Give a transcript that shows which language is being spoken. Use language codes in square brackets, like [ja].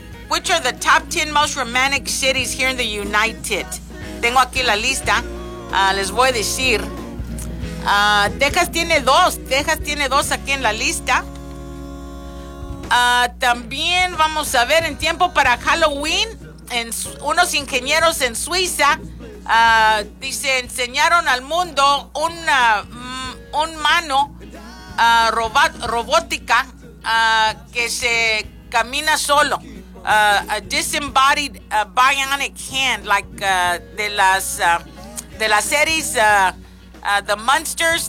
[en] Which are the top 10 most romantic cities here in the United? [es] Tengo aquí la lista, les voy a decir. Texas tiene dos aquí en la lista. También vamos a ver, en tiempo para Halloween, unos ingenieros en Suiza dice, enseñaron al mundo un mano robótica que se camina solo. [en] a disembodied bionic hand, like [es] de las series [en] The Munsters.